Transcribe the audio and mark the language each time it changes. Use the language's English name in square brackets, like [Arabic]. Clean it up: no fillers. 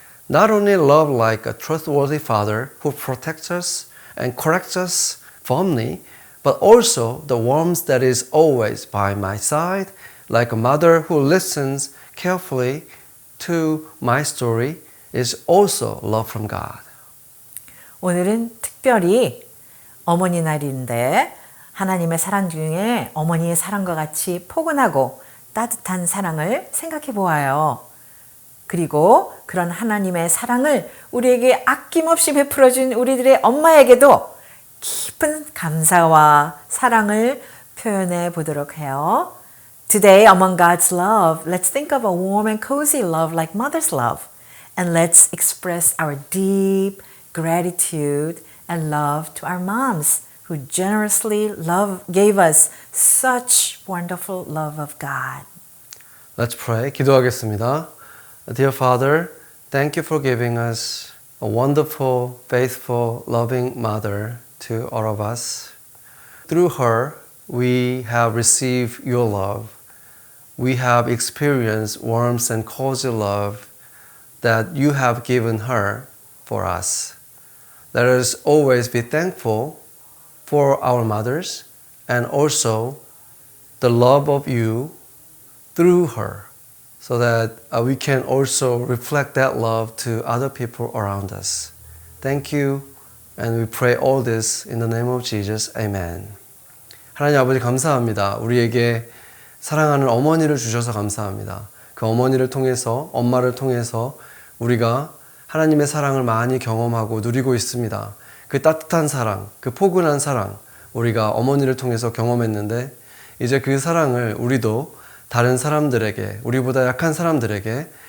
[English] Not only love like a trustworthy father who protects us and corrects us firmly, but also the warmth that is always by my side, like a mother who listens carefully to my story, is also love from God. [Korean] 오늘은 특별히 어머니 날인데 하나님의 사랑 중에 어머니의 사랑과 같이 포근하고 따뜻한 사랑을 생각해 보아요. 그리고 그런 하나님의 사랑을 우리에게 아낌없이 베풀어 준 우리들의 엄마에게도 깊은 감사와 사랑을 표현해 보도록 해요. [English] Today, among God's love, let's think of a warm and cozy love like mother's love. And let's express our deep gratitude and love to our moms who generously gave us such wonderful love of God. Let's pray. [Korean] 기도하겠습니다. [English] Dear Father, thank you for giving us a wonderful, faithful, loving mother to all of us. Through her, we have received your love. We have experienced warmth and cozy love that you have given her for us. Let us always be thankful for our mothers and also the love of you through her, so that we can also reflect that love to other people around us. Thank you, and we pray all this in the name of Jesus. Amen. [Korean] 하나님 아버지 감사합니다. 우리에게 사랑하는 어머니를 주셔서 감사합니다. 그 어머니를 통해서, 엄마를 통해서 우리가 하나님의 사랑을 많이 경험하고 누리고 있습니다. 그 따뜻한 사랑, 그 포근한 사랑, 우리가 어머니를 통해서 경험했는데 이제 그 사랑을 우리도 다른 사람들에게, 우리보다 약한 사람들에게